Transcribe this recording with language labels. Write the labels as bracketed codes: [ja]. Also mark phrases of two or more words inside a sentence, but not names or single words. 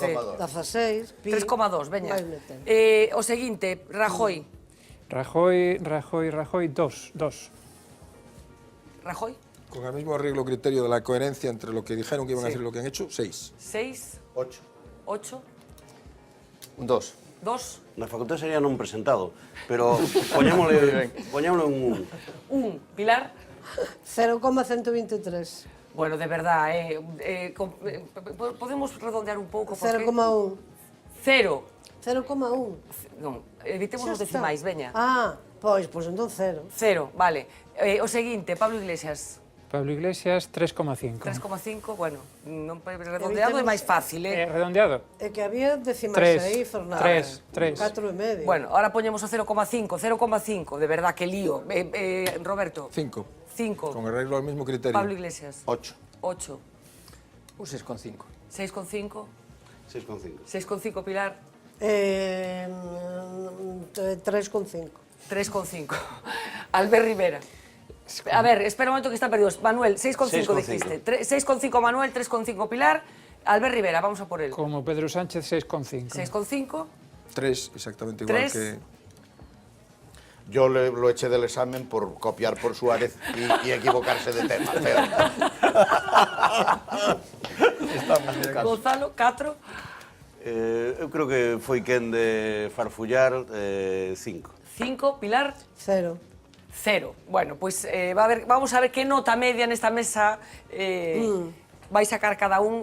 [gl] 16, pi. 3,2, veña. O seguinte, Rajoy. Rajoy, 2. Rajoy. [es] Con el mismo arreglo criterio de la coherencia entre lo que dijeron que iban a hacer y lo que han hecho, 6. 6. 8. 8. Un 2. 2. [gl] Na facultad sería non presentado, pero poñámoslo en 1. Pilar. 0,123. Bueno, [es] de verdad, [gl] podemos redondear un pouco? 0,1. 0. 0,1. Non, evitemos os decimais, veña. Pois entón 0. 0, vale. O seguinte, Pablo Iglesias. Pablo Iglesias, 3,5. 3,5, bueno, redondeado é máis fácil, redondeado. É que había decimais aí, Fernando. 3. 4,5. Bueno, ahora poñemos o 0,5, [es] de verdad, que lío. Roberto. 5. 5. Con arreglo al mismo criterio. Pablo Iglesias. 8. 8. Un 6,5. 6,5. 6,5. 6,5, Pilar. 3,5. 3,5. Albert Rivera. A ver, espera un momento que está perdido. Manuel, 6,5 dijiste. 6,5 Manuel, 3,5 Pilar. Albert Rivera, vamos a por él. Como Pedro Sánchez, 6,5. 6,5. 3, exactamente igual 3. que... Yo lo eché del examen por copiar por Suárez y equivocarse de tema. Gonzalo, 4. [gl] Eu creo que foi quen de farfullar 5. 5, Pilar. 0. 0. [es] Bueno, pues vamos a ver qué nota media [gl] nesta mesa vai sacar cada un.